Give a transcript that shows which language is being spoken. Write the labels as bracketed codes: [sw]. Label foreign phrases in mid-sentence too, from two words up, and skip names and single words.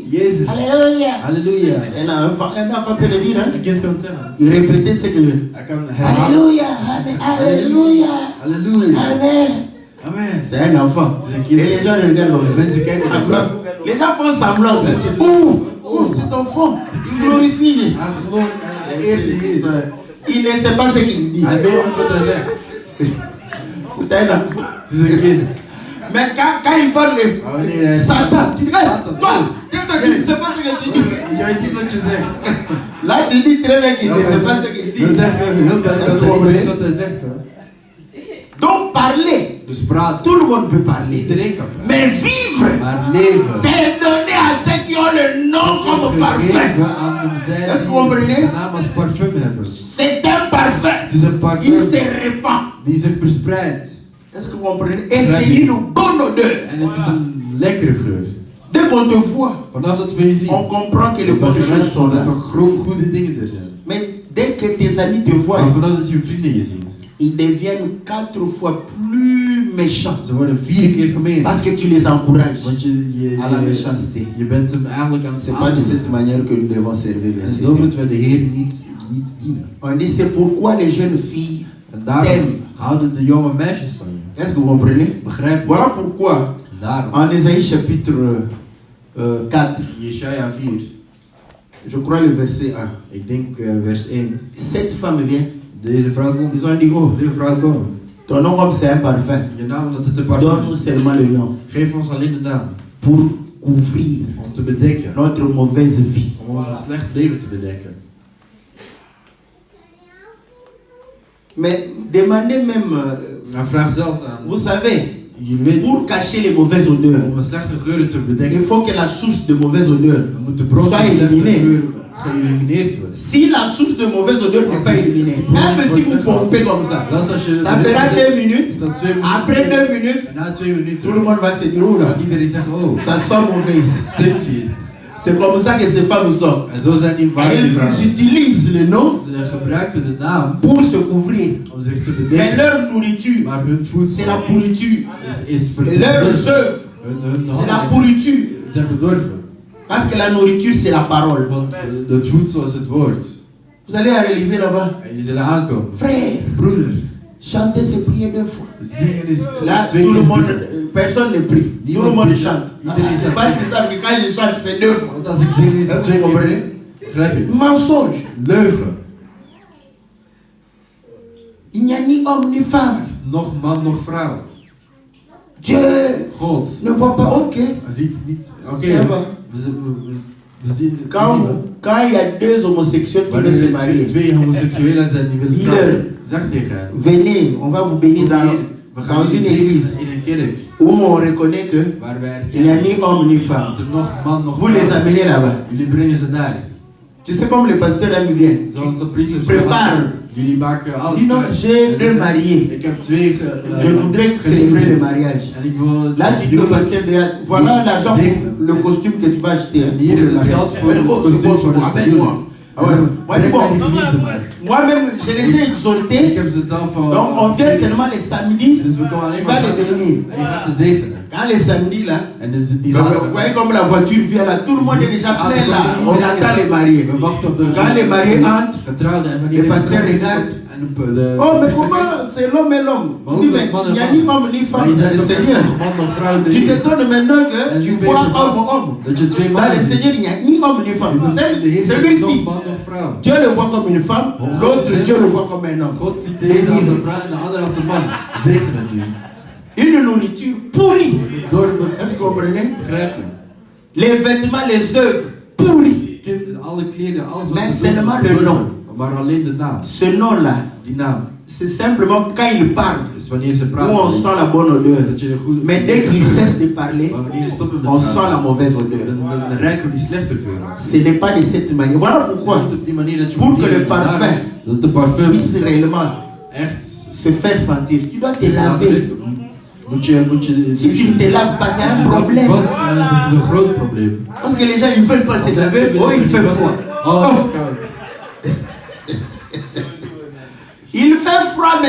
[nl] Jezus, [fr] Alléluia. [nl] halleluja. [fr] Un enfant peut le dire. Hein? [nl] Een kind kan het zeggen. [fr] Il répétait ce que veut. [nl] Hij kan herhalen. [fr] Alléluia. Amen. Alléluia. [nl] Halleluja. Amen. Amen. [fr] C'est un enfant. Et les gens le regardent comme ça. [nl] Mensen kijken naar hem. [fr] Les gens font semblant. Oh, cet enfant. Il glorifie. [nl] Hij gewoon, hij eert de Heer. [fr] Il ne sait pas ce qu'il dit. [nl] Hij weet niet wat hij zegt. [fr] C'est un enfant. [nl] Het is een kind. [fr] Mais quand il parle, [nl] Maar wanneer hij [fr] Satan, tu dis, hey, [nl] Satan, [fr] toi, tu ne sais pas ce que tu dis. [nl] Je weet niet wat je zegt. [fr] Là, tu dis très bien qu'il ne sait pas ce qu'il [nl] We [fr] dit. [nl] zeggen heel duidelijk dat hij niet weet wat hij zegt. Hoor. [fr] Donc, parler, [nl] Dus praten. [fr] tout le monde peut parler. [nl] Iedereen kan praten. [fr] Mais vivre, [nl] Maar leven. [fr] c'est donné à ceux qui ont le nom comme parfum. [nl] Gegeven aan hem zij [fr] Est-ce que vous comprenez? [nl] die de naam als parfum hebben. [fr] C'est un parfum. [nl] Het is een [fr] Il [nl] parfum [fr] se répand. [nl] die zich verspreidt. [fr] Est-ce que vous comprenez? Et c'est une bonne odeur. [nl] En het is een lekkere geur. [fr] Dès qu'on te voit, [nl] Vanaf dat we je zien, [fr] on comprend que les bonnes choses sont [nl] dat [fr] là. [nl] er goede dingen er zijn. [fr] Mais dès que tes amis te voient, [nl] Maar vanaf dat je vrienden je zien, [fr] ils deviennent 4 fois plus méchants. [nl] ze worden 4 keer gemeen. [fr] Parce que tu les encourages [nl] Want [fr] à la méchanceté. [nl] je bent hem eigenlijk aan het [fr] C'est pas de cette [nl] aandoen. [fr] manière que nous devons servir le [nl] En zo [fr] Seigneur. [nl] moeten we de Heer niet dienen. [fr] On dit c'est pourquoi les jeunes filles [nl] En daarom [fr] t'aiment. [nl] houden de jonge meisjes van je. [fr] Est-ce que vous comprenez? [nl] Begrijp je? [fr] Voilà pourquoi [nl] En daarom, [fr] en Ésaïe chapitre 4, [nl] Jesaja 4, [fr] je crois le verset 1, [nl] ik denk vers 1. [fr] cette femme vient, [nl] Deze vrouw komt. [fr] ils ont dit oh, [nl] Deze vrouw komt. [fr] ton nom comme c'est un parfum, [nl] Je naam omdat het een parfum [fr] donne-nous [nl] is. [fr] seulement le nom [nl] Geef ons alleen de naam. [fr] pour couvrir [nl] Om te bedekken. [fr] notre mauvaise vie. [nl] Om ons slecht leven te bedekken. [fr] Mais demandez même, [nl] Maar vraag zelfs aan. [fr] vous savez, [nl] Jullie weten, [fr] pour cacher les mauvaises odeurs, [nl] om een slechte geuren te [fr] il [nl] bedekken, [fr] faut que la source de mauvaise odeur [nl] dan moet de bron van [fr] soit [nl] slechte [fr] éliminée. [nl] geur geëlimineerd worden. [fr] Si la source de mauvaise odeur n'est pas éliminée, même si vous pompez comme ça, [nl] Zelfs als je [fr] ça fera 2 minutes. [nl] dan 2 minuten. [fr] Après 2 minutes, [nl] En na 2 minuten [fr] tout le monde va se dire, oh là, [nl] gaat iedereen zeggen, oh, [fr] ça sent mauvais. [nl] stinkt hier. [fr] C'est comme ça que ces femmes sont. [nl] En zo zijn die [fr] Et [nl] waarden [fr] ils [nl] vrouwen. [fr] utilisent le nom [nl] Ze gebruikten de naam [fr] pour se couvrir. [nl] om zich te [fr] Mais [nl] bedekken. [fr] leur nourriture, [nl] Maar hun [fr] c'est [nl] voedsel [fr] la pourriture. [nl] is [fr] Et leurs [nl] verdorven. [fr] œuvres, [nl] Hun [fr] c'est la [nl] handen [fr] pourriture. [nl] zijn bedorven. [fr] Parce que la nourriture, c'est la parole. [nl] Want het voedsel is het woord. [fr] Vous allez arriver là-bas. [nl] En jullie zullen aankomen. [fr] Frère, [nl] Broeder, [fr] chantez ces prières 2 fois. [nl] zingen is [fr] Là, [nl] twee [fr] tout le [nl] keer [fr] monde, [nl] doen. [fr] personne ne prie. Tout le monde chante. C'est parce qu'ils savent que quand je chante, c'est 2 fois. [nl] Want als ik zing is het [fr] Est-ce que [nl] twee [fr] vous [nl] keer. [fr] comprenez? [nl] Begrijp je? [fr] Mensonge. [nl] Leugen. [fr] Il n'y a ni homme ni femme. [nl] Nog man, nog vrouw. [fr] Dieu [nl] God. [fr] ne voit pas. [nl] Ok. Hij ziet het niet. Oké, Ja, maar- we [fr] Quand il y a deux homosexuels qui veulent se marier, [nl] twee homoseksuelen zijn die willen [fr] dis-leur, [nl] trouwen, zeg tegen hen. [fr] venez, on va vous bénir dans une église [nl] in een kerk [fr] où on reconnaît que [nl] waar wij [fr] il n'y a [nl] erkennen [fr] ni homme ni femme. [nl] dat er nog man nog [fr] Vous les amenez là-bas. [nl] Jullie brengen ze daar. [fr] Tu sais comme le pasteur aime bien. [nl] Zoals de priesters [fr] Prépare. [nl] Jullie maken alles [fr] Dis non, [nl] klaar. [fr] j'ai deux mariés. [nl] Ik heb twee [fr] Je voudrais célébrer le mariage. [nl] En ik wil [fr] Là, tu dis au pasteur, voilà l'argent pour le costume que tu vas acheter. [nl] En hier is het geld voor het kostuum voor de [fr] Appelle-moi. Ah ouais. Moi-même, je les ai [nl] Ik [fr] exaltés. [nl] heb ze zelf al. [fr] Donc, on vient seulement les samedis. [nl] Dus we komen alleen [fr] Tu [nl] maar. [fr] vas les bénir. [nl] En je gaat ze zegenen. [fr] Quand les samedis là, [nl] En dus die [fr] vous voyez comme la voiture vient là, tout le monde est déjà plein là. On attend les mariés. [nl] We wachten op de. [fr] Quand les mariés entrent, [nl] Getrouwden en [fr] le [nl] wanneer [fr] pasteur regarde. Oh, mais comment c'est l'homme et l'homme? Il n'y a ni homme ni femme, c'est le Seigneur. Tu te donnes maintenant que tu vois homme. Dans le Seigneur, il n'y a ni homme ni femme. Celui-ci, Dieu le voit comme une femme, l'autre Dieu le voit comme un homme. [nl] God ziet deze als een vrouw en de andere als een man. Zegenen nu. [fr] Une nourriture pourrie. Est-ce que vous comprenez? [nl] Begrijpen. [fr] Les vêtements, les œuvres pourries. [nl] Alle kleren, alles wat [fr] Mais [nl] ze doen, [fr] seulement le nom. [nl] Maar alleen de naam. [fr] Ce nom-là, [nl] Die naam. [fr] c'est simplement quand il parle, [nl] Dus wanneer ze [fr] où [nl] praten, [fr] on sent la bonne odeur. [nl] dat je een goede. [fr] Mais dès qu'il cesse de parler, [nl] Maar wanneer je stopt met [fr] on [nl] praten, [fr] sent la mauvaise odeur. [nl] dan ruiken we die slechte geur. [fr] Ce n'est pas de cette manière. Voilà pourquoi, [nl] Op die manier dat je [fr] pour [nl] moet [fr] que le [nl] leren, [fr] parfum [nl] dat de parfum [fr] puisse réellement [nl] echt [fr] se faire sentir, tu dois te laver. [nl] Moet je [fr] Si tu ne te laves pas, c'est un problème. [nl] dan is het een groot probleem. [fr] Parce que les gens, ils ne veulent pas se laver. Oh, il fait froid. [nl] Oh, het is Oh, koud. [fr] il fait froid, mais